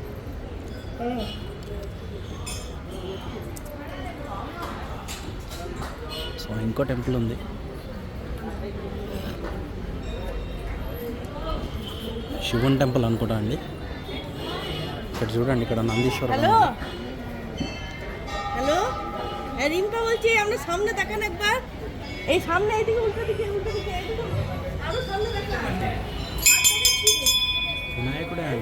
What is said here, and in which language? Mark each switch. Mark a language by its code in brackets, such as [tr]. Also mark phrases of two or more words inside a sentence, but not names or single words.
[te] సో ఇంకో టెంపుల్ ఉంది, శివుని టెంపుల్ అనుకుంటా అండి. ఇక్కడ చూడండి, ఇక్కడ నందీశ్వరుడు [bn] হ্যালো [te] ఉంది. [bn] হ্যালো হ্যাঁ রিম্পা বলছি, আমরা সামনে দেখান একবার, এই সামনে এদিকে উল্টো দিকে এদিকে আরো সামনে দেখান, [te] వినాయకుడే అండి.